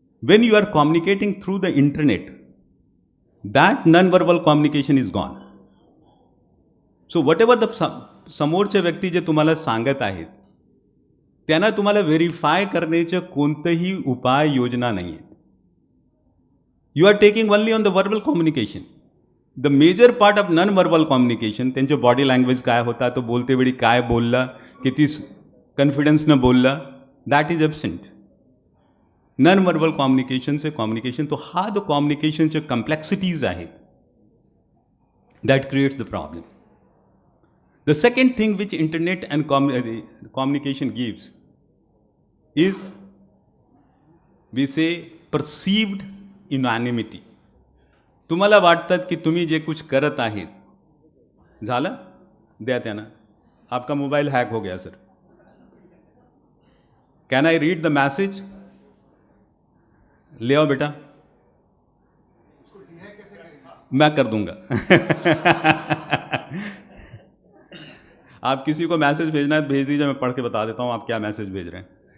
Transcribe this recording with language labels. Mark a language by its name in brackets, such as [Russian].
[English] When you are communicating through the internet, that non verbal communication is gone. So whatever the [Marathi] समोरच्या व्यक्ती जे तुम्हाला सांगत आहेत त्यांना तुम्हाला व्हेरीफाय करण्याचं कोणतंही उपाय योजना नाही आहेत. [English] You are taking only on the verbal communication. The major part of non verbal communication, [Marathi] त्यांचं बॉडी लँग्वेज काय होता, तो बोलतेवेळी काय बोलला, किती कॉन्फिडन्सनं बोलला, [English] That is absent. [Marathi] Non verbal कम्युनिकेशनचे कम्युनिकेशन, तो हा जो कम्युनिकेशनचे कॉम्प्लेक्सिटीज आहेत, [English] That creates the problem. The second thing which internet and communication gives is we say perceived anonymity. [Marathi] तुम्हाला वाटतात की तुम्ही जे कुछ करत आहेत झालं, द्या त्यांना. [Hindi] आपका मोबाईल हैक हो गया sir, [English] can I read the message, [Hindi] ले आओ बेटा, मैं कर दूंगा. आप किसी को मैसेज भेजना है भेज दीजिए, मैं पढ़ के बता देता हूँ आप क्या मैसेज भेज रहे हैं.